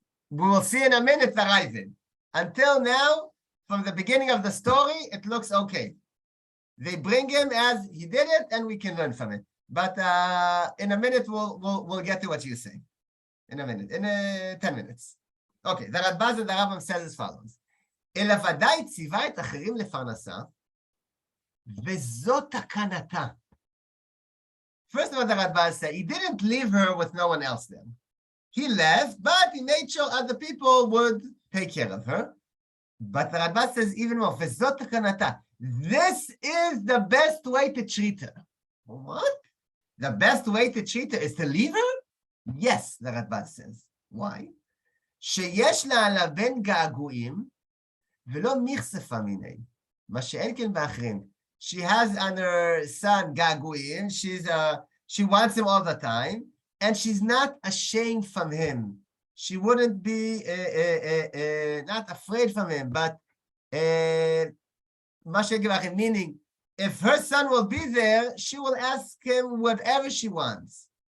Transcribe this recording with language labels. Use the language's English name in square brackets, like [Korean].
[English] We will see in a minute the Ravid. Until now, from the beginning of the story, it looks okay. They bring him as he did it, and we can learn from it. But in a minute, we'll get to what you say. In a minute, in 10 minutes. Okay, the Radbaz and the Rambam says as follows. [Hebrew] אלא ודאי ציווה את אחרים לפרנסה, וזאת תקנתה. [English] First of all, the Radbaz said, he didn't leave her with no one else then. He left, but he made sure other people would take care of her. But the Radbaz says even more, [Hebrew] וזאת תקנתה. [English] This is the best way to treat her. What? The best way to treat her is to leave her? Yes, the Radbaz says. Why? [Hebrew] שיש לה עליו בן געגועים, ולא מכספה מיני. מה שאין כן באחרים. [English] She has on her son געגועים, she wants him all the time, and she's not ashamed from him. She wouldn't be not afraid from him, but [Hebrew] מה שאין כן באחרים, [English] meaning, if her son will be there, she will ask him whatever she wants.